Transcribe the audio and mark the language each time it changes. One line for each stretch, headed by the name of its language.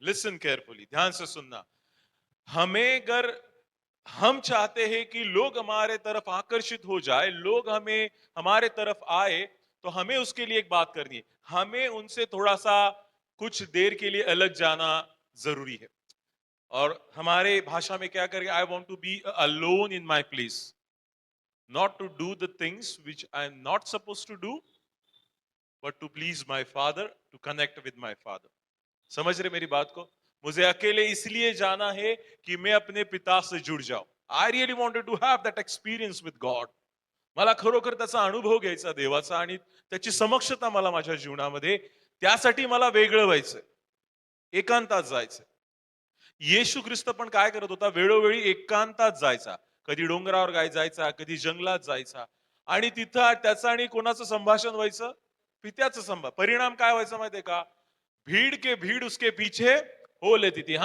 English: listen carefully,
Hindi: ध्यान से सुनना. हमें अगर हम चाहते हैं कि लोग हमारे तरफ आकर्षित हो जाए, लोग हमें हमारे तरफ आए, तो हमें उसके लिए एक बात करनी है. हमें उनसे थोड़ा सा कुछ देर के लिए अलग जाना जरूरी है. और हमारे भाषा में क्या करेंगे,
English: I want to be alone in my place, not to do the things which I am not supposed to do, but to please my father, to connect with my father.
Hindi: समझ रहे मेरी बात को. मुझे अकेले इसलिए जाना है कि मैं अपने पिता से जुड़ जाऊं.
English: I really wanted to have that experience with God.
Marathi: मला खरोखर त्याचा अनुभव घ्यायचा देवाचा आणि त्याची समक्षता मला माझ्या जीवनामध्ये, त्यासाठी मला वेगळं व्हायचंय, एकांतात जायचंय. येशू ख्रिस्त पण काय करत होता, वेळोवेळी एकांतात जायचा. कधी डोंगरावर जायचा, कधी जंगलात जायचा आणि तिथं त्याचं आणि कोणाचं संभाषण व्हायचं, पित्याचं परिणाम काय व्हायचं माहितीये का,
Hindi: भीड़ के भीड़ उसके पीछे हो लेती थी.